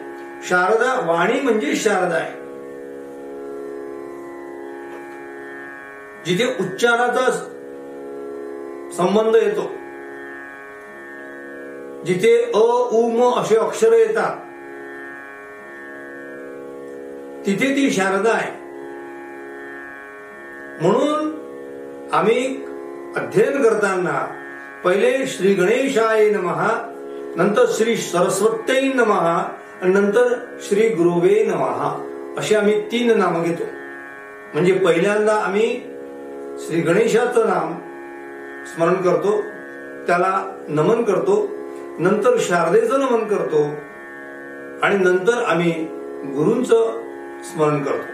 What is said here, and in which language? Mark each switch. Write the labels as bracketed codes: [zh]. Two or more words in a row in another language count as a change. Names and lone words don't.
[mr] शारदा वाणी म्हणजे शारदा आहे. जिथे उच्चाराचा संबंध येतो, जिथे अ उ म असे अक्षर येतात, तिथे ती शारदा आहे. म्हणून आम्ही अध्ययन करताना पहिले [sa] श्री गणेशाय नमः, [mr] नंतर [sa] श्री सरस्वत्यै नमः [mr] आणि नंतर [sa] श्री गुरुवे नमः [mr] असे आम्ही 3 नाम घेतो. म्हणजे पहिल्यांदा आम्ही श्री गणेशाचं नाम स्मरण करतो, त्याला नमन करतो, नंतर शारदेचं नमन करतो आणि नंतर आम्ही गुरूंचं स्मरण करतो.